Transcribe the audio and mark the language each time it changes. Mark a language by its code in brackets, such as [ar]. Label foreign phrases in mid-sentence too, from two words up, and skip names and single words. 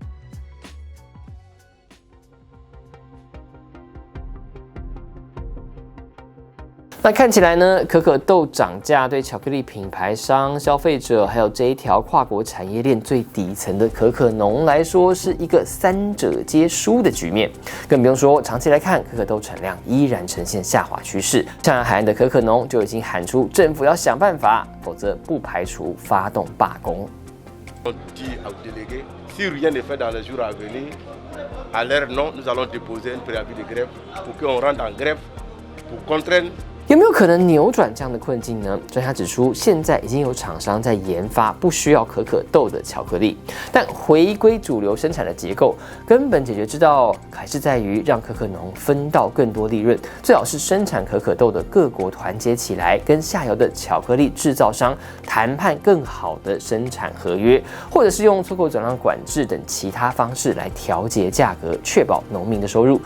[zh] 那看起来呢，可可豆涨价对巧克力品牌商、消费者，还有这一条跨国产业链最底层的可可农来说，是一个三者皆输的局面。更不用说，长期来看，可可豆产量依然呈现下滑趋势。像海岸的可可农就已经喊出，政府要想办法，否则不排除发动罢工。 [fr] Si rien n'est fait dans les jours à venir, à l'air non, nous allons déposer un préavis de grève pour qu'on rentre en grève pour contraindre。 [zh] 有没有可能扭转这样的困境呢？专家指出，现在已经有厂商在研发不需要可可豆的巧克力，但回归主流生产的结构，根本解决之道还是在于让可可农分到更多利润。最好是生产可可豆的各国团结起来，跟下游的巧克力制造商谈判更好的生产合约，或者是用出口转让管制等其他方式来调节价格，确保农民的收入。